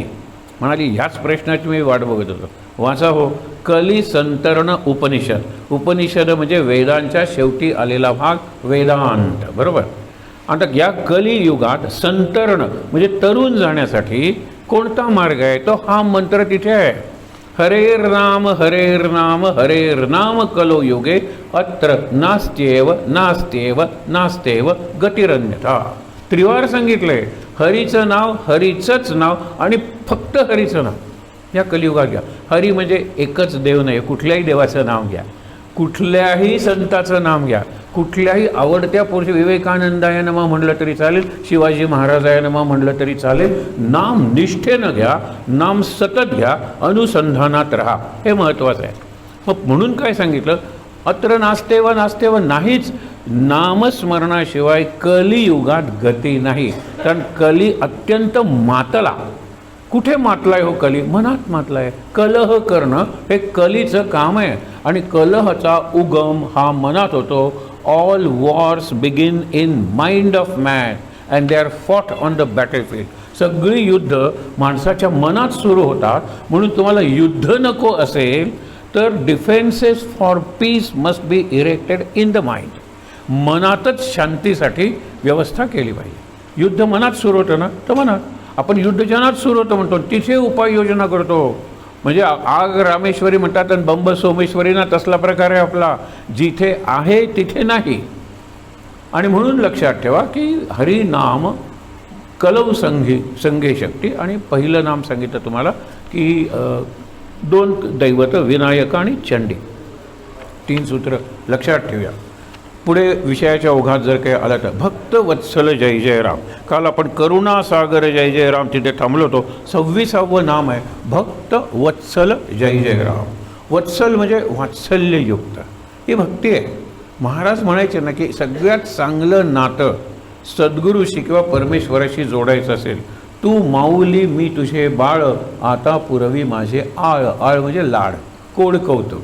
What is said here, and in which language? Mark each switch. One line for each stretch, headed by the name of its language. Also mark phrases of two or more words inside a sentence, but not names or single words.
Marathi: म्हणाली ह्याच प्रश्नाची मी वाट बघत होतो. वाचा हो, कली संतरण उपनिषद. उपनिषद म्हणजे वेदांच्या शेवटी आलेला भाग, वेदांत, बरोबर. आता या कलियुगात संतरण म्हणजे तरुण जाण्यासाठी कोणता मार्ग आहे? तो हा मंत्र तिथे आहे,
Sanskrit: हरेर नाम हरेर नाम हरेर नाम कलो युगे अत्र नास्त्येव नास्त्येव नास्त्येव गतिरन्यथा.
Marathi: त्रिवार सांगितलंय, हरीचं नाव, हरीचंच नाव आणि फक्त हरीचं नाव या कलियुगात घ्या. हरी म्हणजे एकच देव नाही, कुठल्याही देवाचं नाव घ्या, कुठल्याही संताचं नाम घ्या, कुठल्याही आवडत्या पुरुष,
Sanskrit: विवेकानंदाय नमः
Marathi: म्हणलं तरी चालेल,
Sanskrit: शिवाजी महाराजाय नमः
Marathi: म्हणलं तरी चालेल. नाम निष्ठेनं घ्या, नाम सतत घ्या, अनुसंधानात राहा, हे महत्त्वाचं आहे. मग म्हणून काय सांगितलं,
Sanskrit: अत्र नास्तेव नास्तेव
Marathi: नाहीच, नामस्मरणाशिवाय कलियुगात गती नाही. कारण कली अत्यंत मातला. कुठे मातलाय हो कली? मनात मातलाय. कलह करणं हे कलीचं काम आहे. आणि कलहाचा उगम हा मनात होतो.
English: All wars begin in mind of man and they are fought on the battlefield.
Marathi: सगळी युद्ध माणसाच्या मनात सुरू होतात. म्हणून तुम्हाला युद्ध नको असेल तर
English: defences for peace must be erected in the mind.
Marathi: मनातच शांतीसाठी व्यवस्था केली पाहिजे. युद्ध मनात सुरू होतं ना, तर मनात आपण युद्ध जनात सुरू होतं म्हणतो, तिथे उपाययोजना करतो. म्हणजे आग रामेश्वरी म्हणतात आणि बंब सोमेश्वरी ना, तसला प्रकार आहे आपला, जिथे आहे तिथे नाही. आणि म्हणून लक्षात ठेवा की हरिनाम
Sanskrit: कलौ संघे शक्ती.
Marathi: आणि पहिलं नाम सांगितलं तुम्हाला की 2 दैवत, विनायक आणि चंडी, 3 सूत्र लक्षात ठेवूया. पुढे विषयाच्या ओघात जर काही आला तर भक्त वत्सल जय जय राम. काल आपण करुणा सागर जय जय राम तिथे थांबलो होतो. 26वं नाम आहे भक्त वत्सल जय जय राम. वत्सल म्हणजे वात्सल्ययुक्त, ही भक्ती आहे. महाराज म्हणायचे ना की सगळ्यात चांगलं नातं सद्गुरूशी किंवा परमेश्वराशी जोडायचं असेल, तू माऊली मी तुझे बाळ, आता पुरवी माझे आळ. आळ म्हणजे लाड, कोड कौतुक.